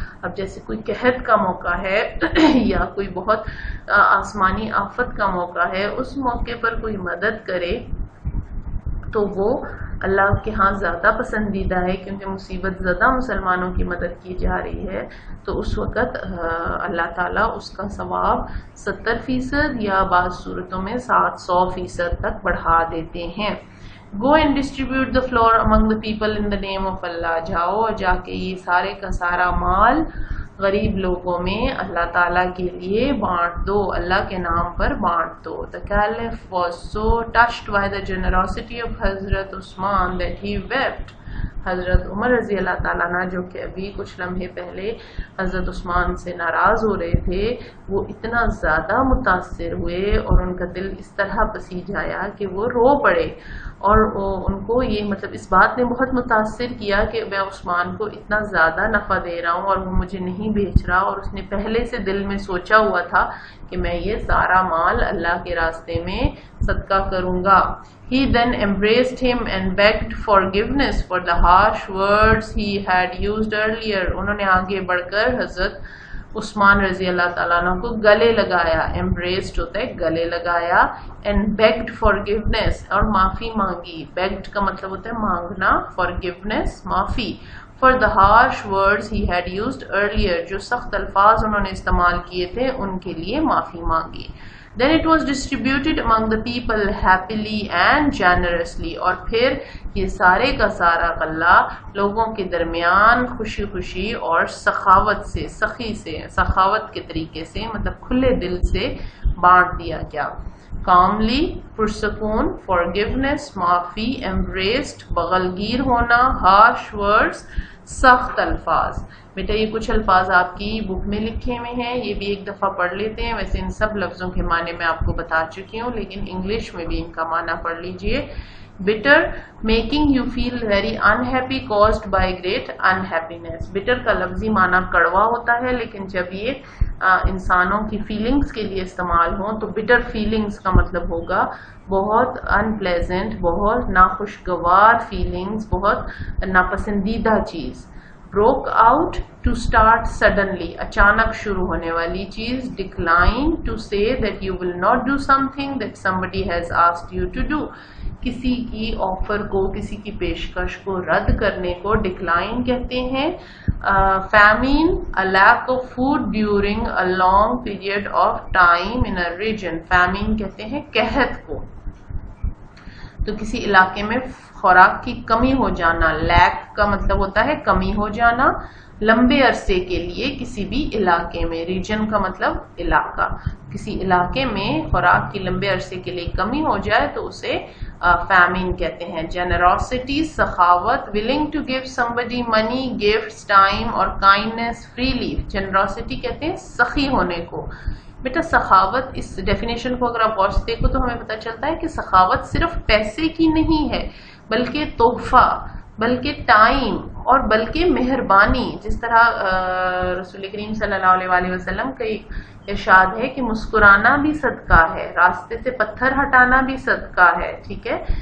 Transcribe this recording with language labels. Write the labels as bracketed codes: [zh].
[ur] اب جیسے کوئی قحط کا موقع ہے یا کوئی بہت آسمانی آفت کا موقع ہے، اس موقع پر کوئی مدد کرے تو وہ اللہ کے ہاں زیادہ پسندیدہ ہے، کیونکہ مصیبت زدہ مسلمانوں کی مدد کی جا رہی ہے. تو اس وقت اللہ تعالیٰ اس کا ثواب 70% یا بعض صورتوں میں 700% تک بڑھا دیتے ہیں. [en] Go and distribute the flour among the people in the name of Allah. [ur] جاؤ اور جا کے یہ سارے کا سارا مال غریب لوگوں میں اللہ تعالیٰ کے لیے بانٹ دو، اللہ کے نام پر بانٹ دو. [en] The Caliph was so touched by the generosity of Hazrat Usman that he wept. [ur] حضرت عمر رضی اللہ تعالیٰ عنہ جو کہ ابھی کچھ لمحے پہلے حضرت عثمان سے ناراض ہو رہے تھے، وہ اتنا زیادہ متاثر ہوئے اور ان کا دل اس طرح پسیج آیا کہ وہ رو پڑے. اور ان کو یہ مطلب اس بات نے بہت متاثر کیا کہ میں عثمان کو اتنا زیادہ نفع دے رہا ہوں اور وہ مجھے نہیں بیچ رہا، اور اس نے پہلے سے دل میں سوچا ہوا تھا کہ میں یہ سارا مال اللہ کے راستے میں صدقہ کروں گا. [en] He then embraced him and begged forgiveness for the harsh words he had used earlier. [ur] انہوں نے آگے بڑھ کر حضرت عثمان رضی اللہ تعالیٰ عنہ کو گلے لگایا. embraced ہوتا ہے گلے لگایا. [en] and begged forgiveness [ur] اور معافی مانگی. begged کا مطلب ہوتا ہے مانگنا، forgiveness معافی. [en] for the harsh words he had used earlier [ur] جو سخت الفاظ انہوں نے استعمال کیے تھے ان کے لیے معافی مانگی. [en] Then it was distributed among the people happily and generously. [ur] اور پھر یہ سارے کا سارا غلہ لوگوں کے درمیان خوشی خوشی اور سخاوت سے، سخی سے، سخاوت کے طریقے سے، مطلب کھلے دل سے بانٹ دیا گیا. calmly پرسکون، forgiveness معافی، embraced بغلگیر ہونا، harsh words سخت الفاظ. بیٹا یہ کچھ الفاظ آپ کی بک میں لکھے ہوئے ہیں، یہ بھی ایک دفعہ پڑھ لیتے ہیں. ویسے ان سب لفظوں کے معنی میں آپ کو بتا چکی ہوں، لیکن انگلش میں بھی ان کا معنی پڑھ لیجئے. [en] bitter making you feel very unhappy caused by great unhappiness. [ur] bitter کا لفظی معنی کڑوا ہوتا ہے، لیکن جب یہ انسانوں کی فیلنگز کے لیے استعمال ہوں تو bitter feelings کا مطلب ہوگا بہت unpleasant، بہت ناخوشگوار فیلنگز، بہت ناپسندیدہ چیز. [en] broke out to start suddenly [ur] اچانک شروع ہونے والی چیز. [en] decline to say that you will not do something that somebody has asked you to do. [ur] کسی کی آفر کو، کسی کی پیشکش کو رد کرنے کو ڈکلائن کہتے ہیں. [en] famine a lack of food during a long period of time in a region. [ur] famine کہتے ہیں قحط کو. تو کسی علاقے میں خوراک کی کمی ہو جانا. لیک کا مطلب ہوتا ہے کمی ہو جانا، لمبے عرصے کے لیے کسی بھی علاقے میں. ریجن کا مطلب علاقہ. کسی علاقے میں خوراک کی لمبے عرصے کے لیے کمی ہو جائے تو اسے فیمین کہتے ہیں. جنراسٹی سخاوت. [en] Willing to give somebody money, gifts, time اور kindness freely. [ur] جنراسٹی کہتے ہیں سخی ہونے کو. بیٹا سخاوت اس ڈیفینیشن کو اگر آپ غور سے دیکھو تو ہمیں پتہ چلتا ہے کہ سخاوت صرف پیسے کی نہیں ہے، بلکہ تحفہ، بلکہ ٹائم اور بلکہ مہربانی. جس طرح رسول کریم صلی اللہ علیہ وآلہ وسلم کا ارشاد ہے کہ مسکرانا بھی صدقہ ہے، راستے سے پتھر ہٹانا بھی صدقہ ہے. ٹھیک ہے.